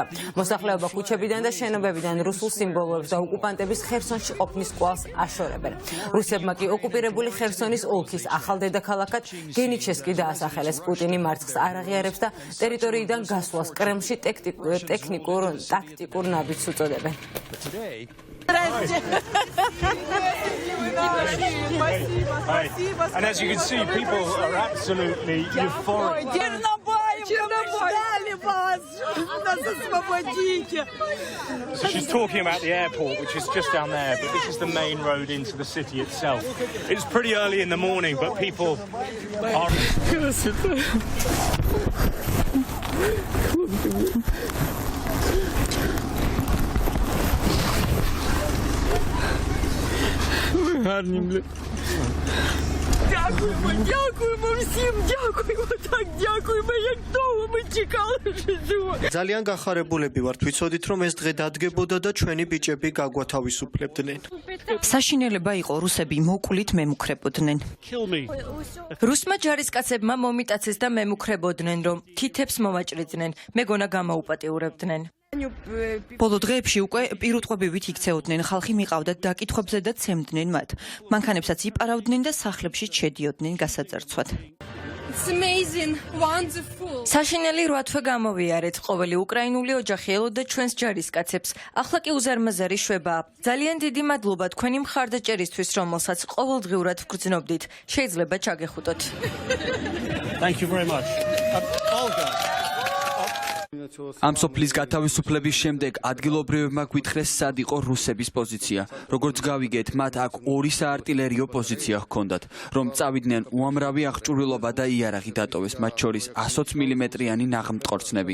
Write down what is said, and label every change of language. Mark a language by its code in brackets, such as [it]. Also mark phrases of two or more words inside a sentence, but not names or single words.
[ka] მოსახლეობა ქუჩებიდან და შენობებიდან რუსულ სიმბოლოებს და ოკუპანტების ხერსონში ყოფნის კვალს აშორებენ. რუსებმა კი ოკუპირებული ხერსონის ოლქის ახალ დედაქალაქად გენიჩესკი დაასახელეს. პუტინი მარცხს არ აღიარებს და ტერიტორიიდან გასვლას კრემლში ტაქტიკურ ნაბიჯს უწოდებენ. [en] And as you can see, people are absolutely euphoric. So she's talking about the airport, which is just down there, but this is the main road into the city itself. It's pretty early in the morning, but people are... [uk] Дякуємо всім, дякуємо, так дякуємо, як довго ми чекали, що цього. [ka] ძალიან გახარებულები ვართ, ვიცოდით რომ ეს დღე დადგებოდა და ჩვენი ბიჭები გაგვათავისუფლებდნენ. საშინელება იყო რუსები მოკლით მემუქრებოდნენ. რუსმა ჯარისკაცებმა მომიტაცეს და მემუქრებოდნენ, რომ თითებს მომაჭრიდნენ, მეგონა გამოუპატიურებდნენ. ბოლო დღეებში უკვე პირუტყვებივით იქცეოდნენ, ხალხი მიყავდათ დაკითხვებზე და ცემდნენ მათ. მანქანებსაც იპარავდნენ და სახლებში შედიოდნენ გასაწარცვად. საშინელი 8 თვე გამოვიარეთ, ყოველი უკრაინული ოჯახი ელოდა ჩვენს ჯარისკაცებს. ახლა კი უზარმაზარი შვებაა. ძალიან დიდი მადლობა თქვენი მხარდაჭერისთვის, რომელსაც ყოველდღიურად ვგრძნობდით. შეიძლება ჩაგეხუტოთ. [en] Thank you very much. Olga. [ka] ამ სოფლის გათავისუფლების შემდეგ ადგილობრივებმა გვითხრეს სად იყო რუსების პოზიცია. როგორც გავიგეთ, მათ აქ 2 საარტილერიო პოზიცია ჰქონდათ, რომ წავიდნენ უამრავი აღჭურვილობა და იარაღი დატოვეს, მათ შორის 120 მმ-იანი ნაღმტყორცნები.